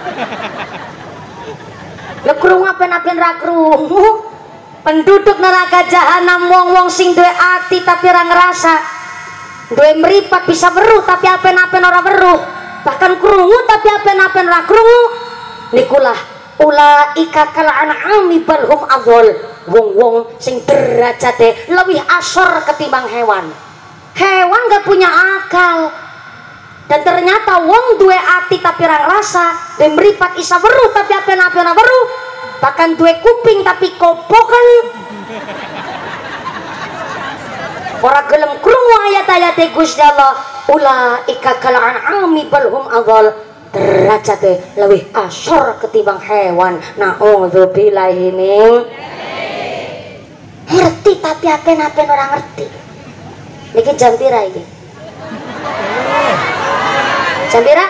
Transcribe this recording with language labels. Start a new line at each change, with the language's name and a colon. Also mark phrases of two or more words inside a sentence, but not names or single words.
Javanese: Lah krungu apen-apen ra krungu. Penduduk neraka jahanam wong-wong sing duwe ati tapi ora ngerasa, duwe mripat bisa weruh tapi apen-apen ora weruh, bahkan krungu tapi apen-apen ora krungu, nikulah
Arabic: أولئك كالأنعام بل هم أضل,
Javanese: wong-wong sing derajate lebih asor ketimbang hewan.
Indonesian: Hewan gak punya akal, dan ternyata
Javanese: wong duwe ati tapi ora ngerasa, duwe mripat isa weruh tapi apen-apen ora weruh, bahkan duwe kuping tapi kopokan, ora gelem krungu ayat-ayat Gusti Allah.
Arabic: أولئك كالأنعام بل هم أضل,
Javanese: derajate lebih asor ketimbang hewan.
Arabic: نعوذ بالله من.
Javanese: Ngerti tapi apen-apen ora ngerti. Niki jam pira iki? Jam pira?